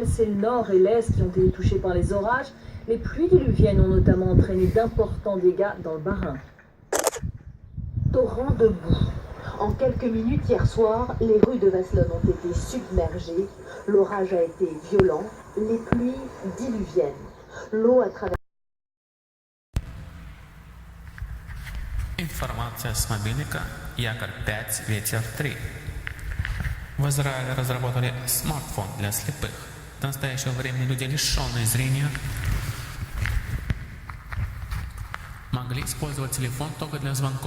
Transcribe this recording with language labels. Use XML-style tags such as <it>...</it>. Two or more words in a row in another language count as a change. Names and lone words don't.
<fr>C'est le nord et l'est qui ont été touchés par les orages. Les pluies diluviennes ont notamment entraîné d'importants dégâts dans le Bas-Rhin. Torrent de boue. En quelques minutes hier soir, les rues de Vasselonne ont été submergées. L'orage a été violent. Les pluies diluviennes. L'eau a traversé.</fr> <ru>Информация с мобильника Якорь 5 Ветер 3. В Израиле разработали смартфон для слепых. До настоящего времени люди, лишенные зрения, могли использовать телефон только для звонков.</ru>